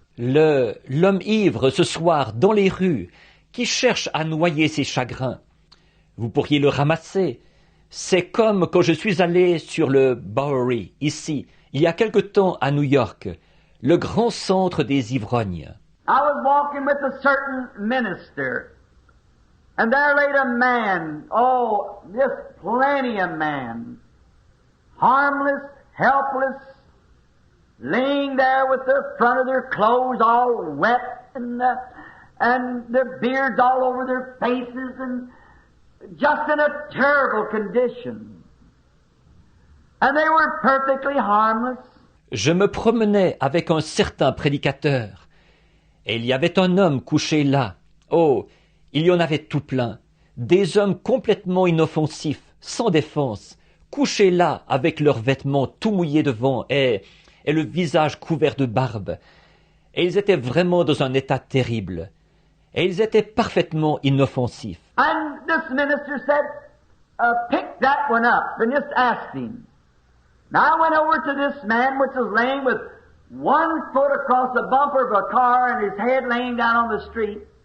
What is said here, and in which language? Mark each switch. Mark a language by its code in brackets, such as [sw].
[fr] L'homme ivre ce soir dans les rues, qui cherche à noyer ses chagrins. Vous pourriez le ramasser. C'est comme quand je suis allé sur le Bowery, ici, il y a quelque temps à New York, le grand centre des ivrognes. [en] I was walking with a certain minister, and there laid a man, oh, just plenty of man, harmless, helpless, laying there with the front of their clothes all wet and their beards all over their faces and just in a terrible condition. And they were perfectly harmless. [fr] Je me promenais avec un certain prédicateur, et il y avait un homme couché là. Oh, il y en avait tout plein. Des hommes complètement inoffensifs, sans défense, couchés là avec leurs vêtements tout mouillés devant et le visage couvert de barbe. Et ils étaient vraiment dans un état terrible. Et ils étaient parfaitement inoffensifs. [en] And this minister said, pick that one up and just ask him. Now I went over to this man which was laying with one foot across the bumper of a car and his head laying down on the street.